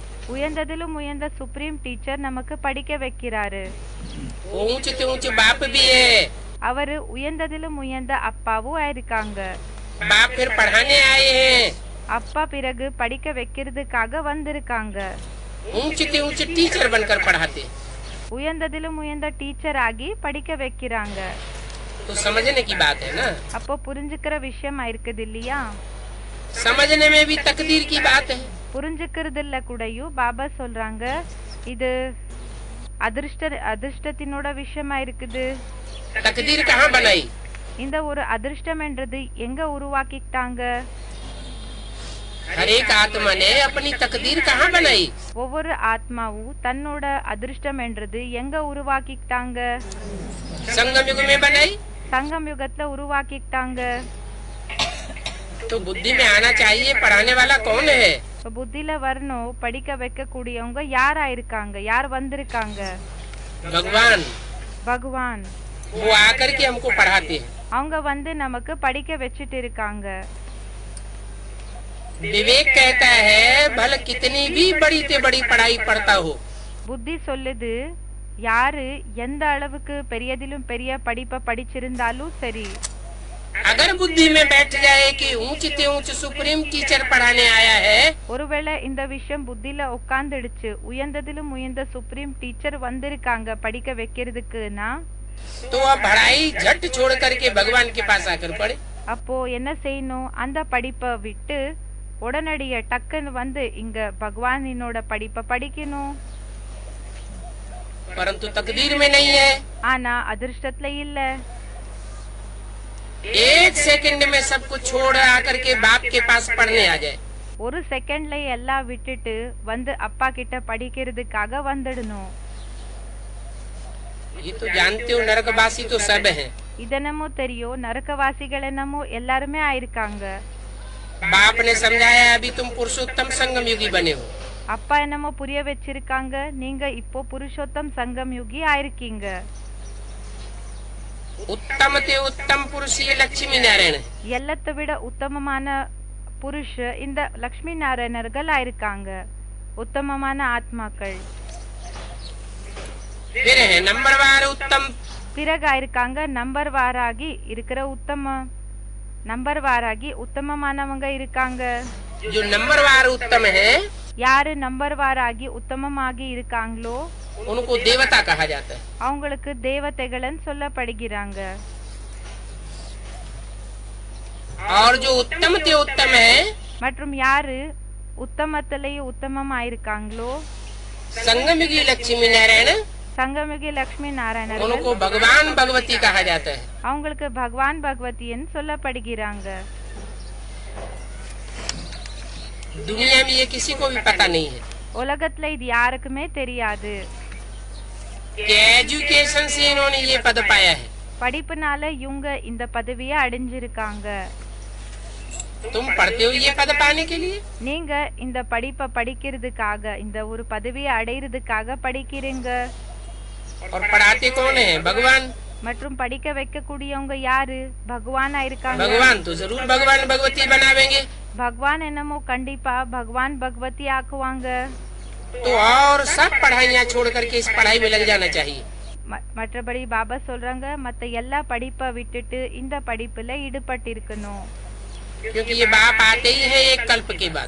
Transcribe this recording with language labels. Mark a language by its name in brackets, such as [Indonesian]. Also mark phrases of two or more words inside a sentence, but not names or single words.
[Tamil] உயர்ந்ததிலும் உயர்ந்த [English] supreme teacher [Tamil] நமக்கு படிக்க வைக்கிறாரு. [Hindi] वो ऊंच से ऊंच बाप भी है. [Tamil] அவரு உயர்ந்ததிலும் உயர்ந்த அப்பாவும் இருக்காங்க. [Hindi] बाप फिर पढ़ाने आए हैं. [Tamil] அப்பா பிறகு படிக்க வைக்கிறதுக்காக வந்திருக்காங்க. [Hindi] ऊंच से ऊंच टीचर बनकर पढ़ाते. [Tamil] உயர்ந்ததிலும் உயர்ந்த டீச்சர் ஆகி படிக்க வைக்கிறாங்க. [Hindi] तो समझने की बात है ना. [Tamil] அப்போ புரிஞ்சுக்கிற விஷயம் இருக்குது இல்லையா. [Hindi] समझने में भी तकदीर की बात है. [Tamil] புரிஞ்சுக்கிறதுல கூடயும் பாபா சொல்றாங்க இது அதிர்ஷ்டத்தினோட விஷயமா இருக்குது. [Hindi] तकदीर कहाँ बनाई. [Tamil] இந்த ஒரு அதிர்ஷ்டம் என்றது எங்க உருவாக்கிட்டாங்க. [Hindi] हर एक आत्मा ने अपनी तकदीर कहाँ बनाई? [Tamil] ஒவ்வொரு ஆத்மாவும் தன்னோட அதிர்ஷ்டம் என்றது எங்க உருவாக்கிட்டாங்க? [Hindi] संगम युग में बनाई। [Tamil] சங்கம் யுகத்துல உருவாக்கிட்டாங்க. [Hindi] तो बुद्धि में आना चाहिए पढ़ाने वाला कौन है? [Tamil] இப்ப புத்தியில வரணும், படிக்க வைக்க கூடியவங்க யாரா இருக்காங்க, யார் வந்திருக்காங்க? [Hindi] भगवान। [Tamil] பகவான். [Hindi] वो आकर के हमको पढ़ाते हैं। [Tamil] அவங்க வந்து நமக்கு படிக்க வச்சிட்டு இருக்காங்க. [Hindi] विवेक कहता है भले कितनी भी बड़ी से बड़ी पढ़ाई पढ़ता हो, [Tamil] புத்தி சொல்லுது யாரு எந்த அளவுக்கு பெரியதிலும் பெரிய படிப்பை படிச்சிருந்தாலும் சரி, [Hindi] अगर बुद्धि में बैठ जाए कि ऊंच से ऊंच [English] supreme teacher [Hindi] पढ़ाने आया है, [Tamil] ஒருவேளை இந்த விஷயம் புத்தியில உட்கார்ந்துடுச்சு, உயர்ந்ததிலும் உயர்ந்த [English] supreme teacher [Tamil] வந்திருக்காங்க படிக்க வைக்கிறதுக்குன்னா, [Hindi] तो वह पढ़ाई झट छोड़ करके भगवान के पास आकर पढ़े। [Tamil] அப்போ என்ன செய்யணும்? அந்த படிப்பை விட்டு உடனடிய டக்குன்னு வந்து இங்க பகவானினோட படிப்பை படிக்கணும். [Hindi] परंतु तकदीर में नहीं है। [Tamil] ஆனா அதிர்ஷ்டத்துல இல்ல. [Hindi] एक सेकंड में सब कुछ छोड़ आकर के बाप के पास पढ़ने आ जाए। [Tamil] ஒரு செகண்ட்ல எல்லாம் விட்டுட்டு வந்து அப்பா கிட்ட படிக்கிறதுக்காக வந்துடணும். [Hindi] ये तो जानते हो नरकवासी तो सब हैं। [Tamil] இதென்னமோ தெரியும், நரகவாசிகள் என்னமோ எல்லாருமே ஆயிருக்காங்க. [Hindi] बाप ने समझाया अभी तुम पुरुषोत्तम संगम युगी बने हो। [Tamil] அப்பா என்னமோ புரிய வச்சிருக்காங்க, நீங்க இப்போ புருஷோத்தம் சங்கம் யுகி ஆயிருக்கீங்க. [Hindi] उत्तम ते उत्तम पुरुष ये लक्ष्मी नारायण है। [Tamil] எல்லாத்தை விட உத்தமமான புருஷ இந்த லக்ஷ்மி நாராயணர்கள் ஆயிருக்காங்க, உத்தமமான ஆத்மாக்கள். [Hindi] फिर है नंबरवार उत्तम। [Tamil] பிறகு ஆயிருக்காங்க நம்பர் வாராகி இருக்கிற நம்பர் வாராகி உத்தமமானவங்க இருக்காங்க. [Hindi] जो नंबरवार उत्तम है, [Tamil] யாரு நம்பர் வாராகி உத்தமமாகி இருக்காங்களோ [Hindi] उनको देवता कहा जाता है। [Tamil] அவங்களுக்கு தேவதைகள்னு சொல்லப்படுகிறாங்க. [Hindi] और जो उत्तम ते उत्तम है, [Tamil] மற்றும் யாரு உத்தமத்திலேயே உத்தமமாயிருக்காங்களோ [Hindi] संगम युगी लक्ष्मी नारायण, [Tamil] சங்கமிகி லக்ஷ்மி நாராயணர்கள், [Hindi] उनको भगवान भगवती कहा जाता है। [Tamil] அவங்களுக்கு பகவான் பகவதின்னு சொல்லப்படுகிறாங்க. [Hindi] दुनिया में ये किसी को भी पता नहीं है [Tamil] உலகத்துல இது யாருக்குமே தெரியாது. [Hindi] कि एजुकेशन से इन्होंने ये पद पाया है। [Tamil] படிப்புனால இவங்க இந்த பதவியை அடைஞ்சிருக்காங்க. [Hindi] तुम पढ़ते हो ये पद पाने के लिए। [Tamil] நீங்க இந்த படிப்பை படிக்கிறதுக்காக, இந்த ஒரு பதவியை அடையிறதுக்காக படிக்கிறீங்க. [Hindi] और पढ़ाते कौन है? भगवान। [Tamil] மற்றும் படிக்க வைக்கக்கூடியவங்க யாரு? பகவானா இருக்காங்க. [Hindi] भगवान तो जरूर भगवान भगवती बनावेंगे। [Tamil] பகவான் என்னமோ கண்டிப்பா பகவான் பகவதி ஆக்குவாங்க. [Hindi] तो और सब पढ़ाइयाँ छोड़ करके इस पढ़ाई में लग जाना चाहिए। [Tamil] மற்றபடி பாபா சொல்றாங்க மத்த எல்லா படிப்பை விட்டுட்டு இந்த படிப்புல ஈடுபட்டு இருக்கணும். [Hindi] क्योंकि ये बाप आते ही है एक कल्प के बाद।